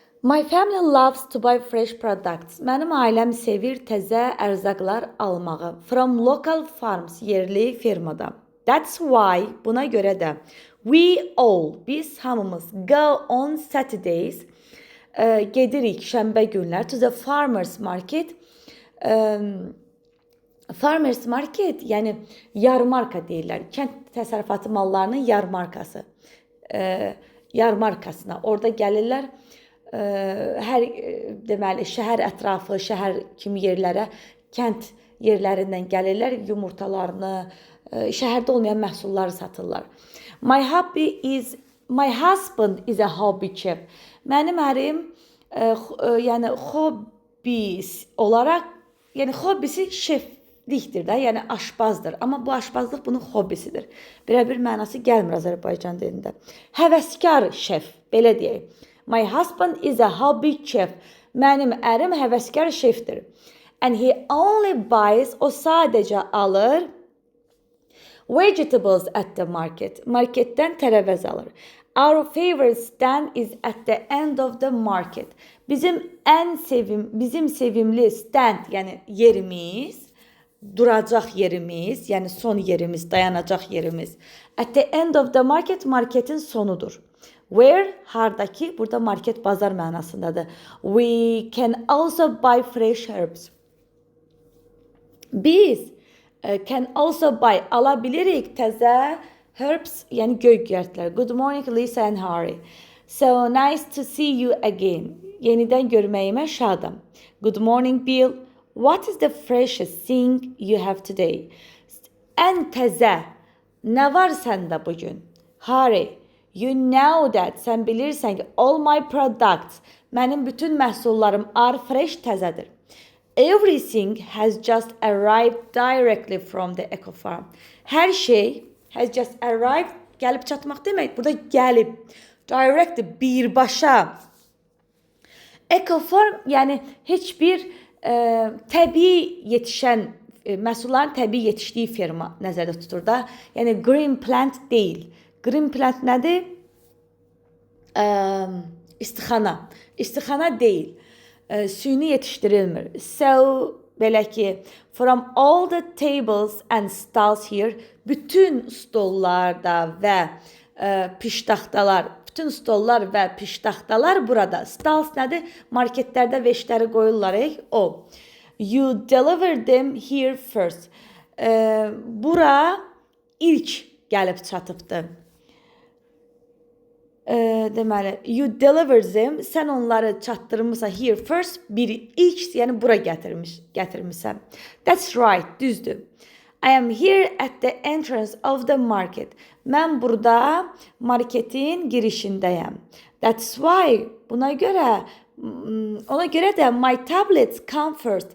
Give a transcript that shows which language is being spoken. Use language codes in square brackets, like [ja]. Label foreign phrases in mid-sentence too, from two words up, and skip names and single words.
[en] My family loves to buy fresh products. [az] Mənim ailəm sevir təzə ərzaqlar almağı. [en] From local farms, [az] yerli fermadan. [en] That's why, [az] buna görə də biz hamımız [en] go on Saturdays, [az] gedirik şənbə günlər [en] to the farmers market. Farmers market, [az] yəni yarmarka deyirlər. Kənd təsərrüfatı mallarının yarmarkası. Yarmarkasına orada gəlirlər. Hər deməli şəhər ətrafı, şəhər kimi yerlərə, kənd yerlərindən gəlirlər, yumurtalarını, şəhərdə olmayan məhsulları satırlar. [en] My husband is a hobby chef. [az] Mənim ərim yəni hobbisi olaraq, yəni hobbisi şeflikdir də, yəni aşpazdır. Amma bu aşpazlıq bunun hobbisidir. Birə-bir mənası gəlmir Azərbaycan dilində. Həvəskar şef, belə deyək. [en] My husband is a hobby chef. [az] Mənim ərim həvəskar şefdir. [en] And he only buys, [az] o sadəcə alır [en] vegetables at the market. [az] Marketdən tərəvəz alır. [en] Our favorite stand is at the end of the market. [az] Bizim sevimli stand, yəni yerimiz, duracaq yerimiz, yəni son yerimiz, dayanacaq yerimiz. [en] At the end of the market, [az] marketin sonudur. Where, hardaki, burada market bazar mənasındadır. [en] We can also buy fresh herbs. Biz can also buy, [az] alabilirik təzə herbs, yəni göygərtlər. [en] Good morning Lisa and Harry. So nice to see you again. [az] Yenidən görməyimə şadam. [en] Good morning Bill. What is the freshest thing you have today? [az] Ən təzə, nə var səndə bugün? [en] Harry. You know that, [az] sən bilirsən ki, [en] all my products, [az] mənim bütün məhsullarım [en] are fresh, [az] təzədir. [en] Everything has just arrived directly from the eco farm. [az] Hər şey [en] has just arrived, [az] gəlib çatmaq demək, burada gəlib. Directly, birbaşa. [en] Eco farm, [az] yəni heç bir təbii yetişən, məhsulların təbii yetişdiyi ferma nəzərdə tutur da. Yəni [en] green plant [az] deyil. [en] Green plant [az] nədir? İstixana. İstixana deyil. Süni yetişdirilmir. So, belə ki, [en] from all the tables and stalls here, [az] bütün stollarda və piştaxtalar, bütün stollar və piştaxtalar burada. Stalls nədir? Marketlərdə veşləri qoyurlar. O. [en] You deliver them here first. [az] Bura ilk gəlib çatıbdır. Deməli, [en] you deliver them, [az] sən onları çatdırmısan [en] here first, [az] ilk, yəni bura gətirmisən. [en] That's right, düzdür. I am here at the entrance of the market. [az] Mən burada marketin girişindəyəm. [en] That's why, [az] ona görə də [en] my tablets come first.